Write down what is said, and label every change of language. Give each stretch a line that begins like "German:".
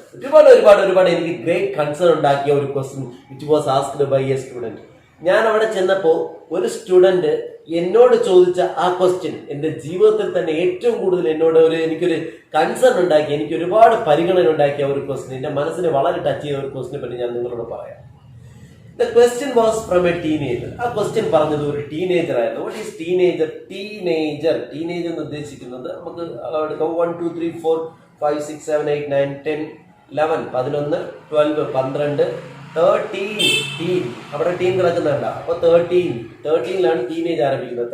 Malayalam: ഒരുപാട് എനിക്ക്
English: great concern
Malayalam: ഉണ്ടാക്കിയ ഒരു
English: Question which was asked by a student.
Malayalam: ഞാൻ അവിടെ ചെന്നപ്പോൾ ഒരു സ്റ്റുഡന്റ് എന്നോട് ചോദിച്ച ആ ക്വസ്റ്റ്യൻ എൻ്റെ ജീവിതത്തിൽ തന്നെ ഏറ്റവും കൂടുതൽ എനിക്കൊരു കൺസേൺ ഉണ്ടാക്കി, എനിക്ക് ഒരുപാട് പരിഗണന ഉണ്ടാക്കിയ ഒരു ക്വസ്റ്റ്യൻ, എൻ്റെ മനസ്സിനെ വളരെ ടച്ച് ചെയ്ത ഒരു ക്വസ്റ്റ്യനെ പറ്റി ഞാൻ നിങ്ങളോട് പറയാം.
English: The question was from a teenager.
Malayalam: ആ ക്വസ്റ്റ്യൻ പറഞ്ഞത് ഒരു ടീനേജർ ആയിരുന്നു.
English: What is teenager?
Malayalam: ടീനേജർ എന്ന് ഉദ്ദേശിക്കുന്നത് നമുക്ക് എടുക്കാം 1 2 3 4 5 6 7 8 9 10 11 11 12 12 13 ടീൻ. അവിടെ ടീൻ കിടക്കുന്നുണ്ട്. അപ്പൊ 13ലാണ് ടീനേജ് ആരംഭിക്കുന്നത്.